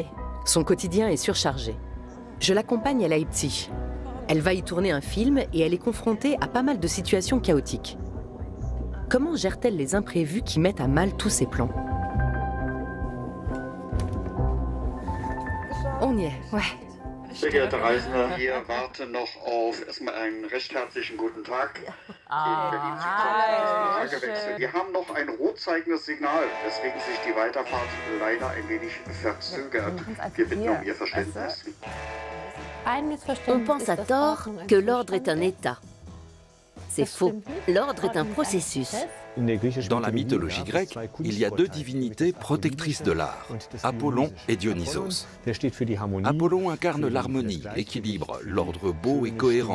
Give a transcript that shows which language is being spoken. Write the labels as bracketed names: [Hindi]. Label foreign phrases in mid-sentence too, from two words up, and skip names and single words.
[French] Son quotidien est surchargé. Je l'accompagne à Leipzig. Elle va y tourner un film et elle est confrontée à pas mal de situations chaotiques. Comment gère-t-elle les imprévus qui mettent à mal tous ses plans? On y est, ouais. [German] Sehr geehrte Reisende, wir warten noch auf erstmal einen recht herzlichen guten Tag. Wir haben noch ein rot zeigendes Signal, weswegen sich die Weiterfahrt leider ein wenig verzögert. Wir bitten um Ihr Verständnis. [French] On pense à tort que l'ordre est un état. C'est faux. L'ordre est un processus. Dans la mythologie grecque, il y a 2 divinités protectrices de l'art, Apollon et Dionysos. Apollon incarne l'harmonie, l'équilibre, l'ordre beau et cohérent.